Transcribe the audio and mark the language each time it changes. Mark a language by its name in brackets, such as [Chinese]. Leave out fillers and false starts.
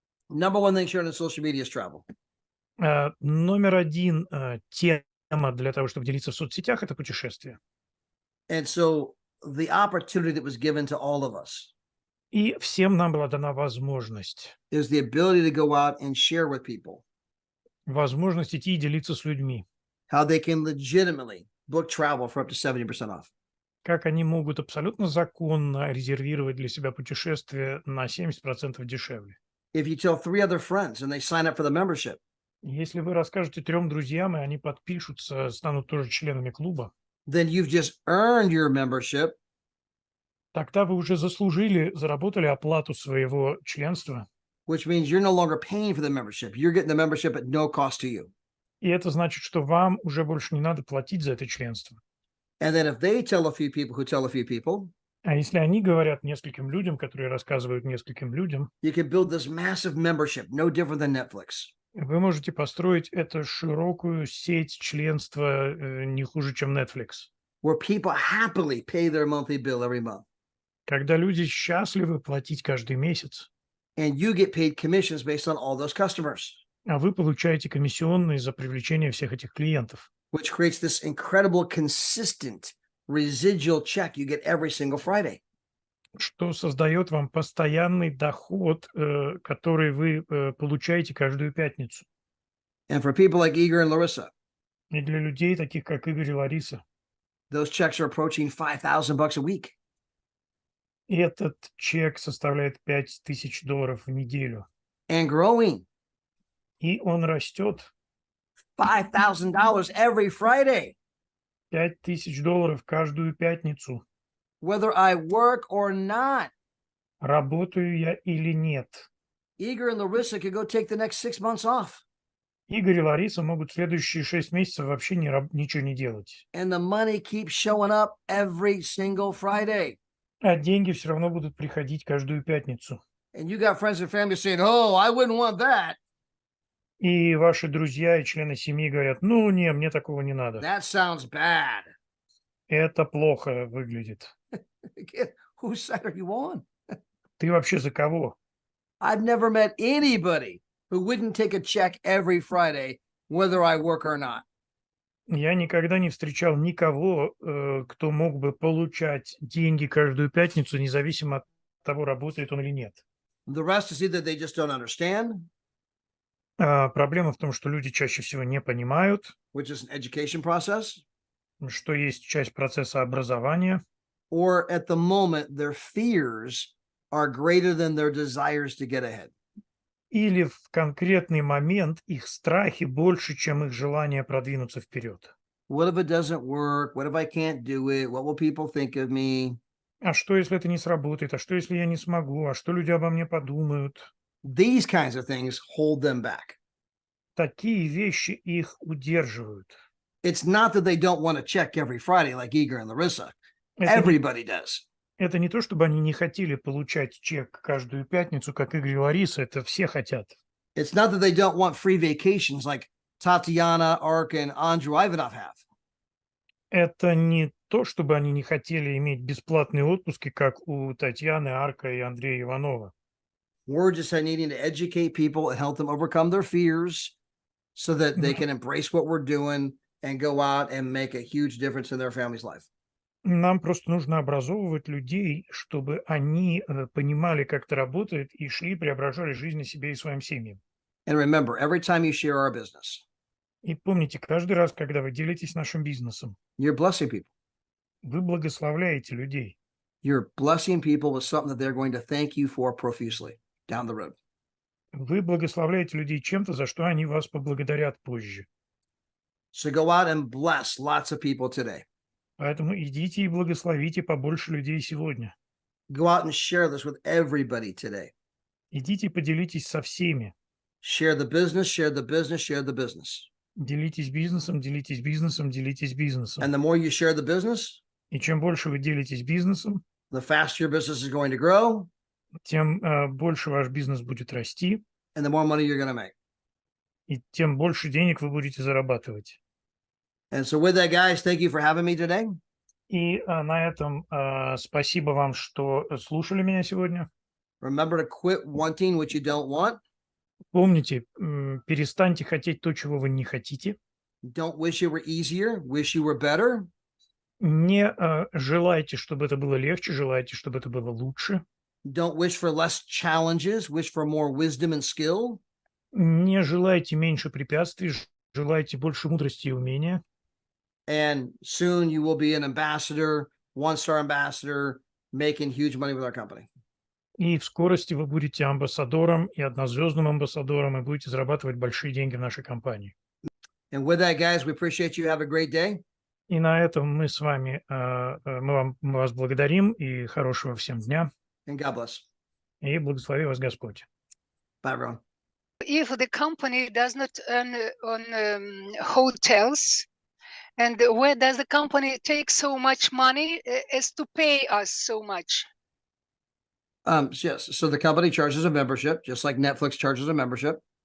[English] Number one thing shared on social media is travel. [Russian] Номер один тема для того, чтобы делиться в соцсетях, это путешествие. [English] And so the opportunity that was given to all of us [Russian] И всем нам была дана возможность. [English] is the ability to go out and share with people [Russian] Возможность идти и делиться с людьми. [English] how they can legitimately book travel for up to 70% off. [Russian] Как они могут абсолютно законно резервировать для себя путешествие на 70% дешевле. [English] If you tell 3 other friends and they sign up for the membership, [Russian] Если вы расскажете 3 друзьям, и они подпишутся, станут тоже членами клуба, [English] then you've just earned your membership. [Russian] тогда вы уже заработали оплату своего членства. [English] Which means you're no longer paying for the membership. You're getting the membership at no cost to you. [Russian] И это значит, что вам уже больше не надо платить за это членство. [English] And then if they tell a few people who tell a few people, [Russian] А если они говорят нескольким людям, которые рассказывают нескольким людям, [English] you can build this massive membership, no different than Netflix. [Russian] вы можете построить эту широкую сеть членства не хуже, чем Netflix. [English] Where people happily pay their monthly bill every month. [Russian] Когда люди счастливы платить каждый месяц, [English] And you get paid commissions based on all those customers, [Russian] а вы получаете комиссионные за привлечение всех этих клиентов, [English] which creates this incredible, consistent residual check you get every single Friday. [Russian] что создает вам постоянный доход, который вы получаете каждую пятницу. [English] And for people like Igor and Larissa, [Russian] И для людей, таких как Игорь и Лариса, [English] those checks are approaching $5,000 a week. [Russian] этот чек составляет $5000 в неделю. [English] And growing. [Russian] И он растет. [English] $5,000 every Friday. [Russian] $5000 каждую пятницу. [English] Whether I work or not. [Russian] Работаю я или нет. [English] Igor and Larissa could go take the next 6 months off. [Russian] Игорь и Лариса могут следующие 6 месяцев вообще ничего не делать. [English] And the money keeps showing up every single Friday. [Russian] А деньги все равно будут приходить каждую пятницу. [English] And you got friends and family saying, oh, I wouldn't want that. [Russian] И ваши друзья и члены семьи говорят, ну, не, мне такого не надо. [English] That sounds bad. [Russian] Это плохо выглядит. [English] Again, whose side are you on? [Russian] Ты вообще за кого? [English] I've never met anybody who wouldn't take a check every Friday, whether I work or not. [Russian] Я никогда не встречал никого, кто мог бы получать деньги каждую пятницу, независимо от того, работает он или нет. [English] The rest is either they just don't understand, [Russian] Проблема в том, что люди чаще всего не понимают, [English] which is an education process, [Russian] что есть часть процесса образования, [English] or at the moment their fears are greater than their desires to get ahead. [Russian] или в конкретный момент их страхи больше, чем их желание продвинуться вперед. [English] What if it doesn't work? What if I can't do it? What will people think of me? [Russian] А что, если это не сработает? А что, если я не смогу? А что люди обо мне подумают? [English] These kinds of things hold them back. [Russian] Такие вещи их удерживают. [English] It's not that they don't want to check every Friday like Igor and Larissa. [Russian] Это не, [English] Everybody does. [Russian] это не то, чтобы они не хотели получать чек каждую пятницу, как Игорь и Лариса. Это все хотят. [English] It's not that they don't want free vacations like Tatiana, Ark, and Andrew Ivanov have. [Russian] Это не то, чтобы они не хотели иметь бесплатные отпуски, как у Татьяны, Арка и Андрея Иванова. [English] We're just needing to educate people and help them overcome their fears so that they can embrace what we're doing and go out and make a huge difference in their family's life. [Russian] Нам просто нужно образовывать людей, чтобы они понимали, как это работает, и шли, преображали жизнь себе и своим семьям. [English] And remember, every time you share our business, [Russian] И помните, каждый раз, когда вы делитесь нашим бизнесом, [English] you're blessing people. [Russian] вы благословляете людей. [English] You're blessing people with something that they're going to thank you for profusely down the road. [Russian] Вы благословляете людей чем-то, за что они вас поблагодарят позже. [English] So go out and bless lots of people today. [Russian] Поэтому идите и благословите побольше людей сегодня. [English] Go out and share this with everybody today. [Russian] Идите и поделитесь со всеми. [English] Share the business, share the business, share the business. [Russian] Делитесь бизнесом, делитесь бизнесом, делитесь бизнесом. [English] And the more you share the business, [Russian] И чем больше вы делитесь бизнесом, [English] the faster your business is going to grow, [Russian] тем больше ваш бизнес будет расти, [English] and the more money you're going to make. [Russian] и тем больше денег вы будете зарабатывать. [English] And so with that, guys, thank you for having me today. [Russian] И на этом спасибо вам, что слушали меня сегодня. [English] Remember to quit wanting what you don't want. [Russian] Помните, перестаньте хотеть то, чего вы не хотите. [English] Don't wish it were easier, wish you were better. [Russian] Не желайте, чтобы это было легче, желайте, чтобы это было лучше. [English] Don't wish for less challenges, wish for more wisdom and skill. [Russian] Не желайте меньше препятствий, желайте больше мудрости и умения. [English] And soon you will be an ambassador, one-star ambassador, making huge money with our company. [Russian] И в скорости вы будете амбассадором и однозвездным амбассадором и будете зарабатывать большие деньги в нашей компании. [English] And with that, guys, we appreciate you. Have a great day. [Russian] И на этом мы с вами, мы вас благодарим и хорошего всем дня. [English] And God bless. [Russian] И благослови вас Господь. [English] Bye, everyone. If the company does not earn on hotels, and where does the company take so much money as to pay us so much? Yes. So the company charges a membership, just like Netflix charges a membership.